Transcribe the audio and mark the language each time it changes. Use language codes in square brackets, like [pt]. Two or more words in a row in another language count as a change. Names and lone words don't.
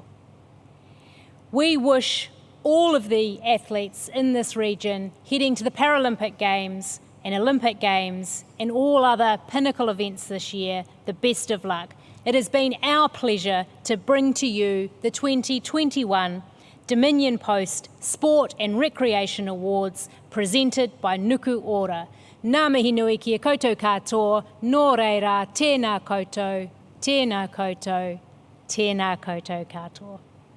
[en] We wish all of the athletes in this region heading to the Paralympic Games and Olympic Games and all other pinnacle events this year the best of luck. It has been our pleasure to bring to you the 2021 Dominion Post Sport and Recreation Awards presented by Nuku Ora. [mi] Ngā mihi nui kia koutou katoa, nō reira, tēnā koutou, tēnā koutou, tēnā koutou katoa.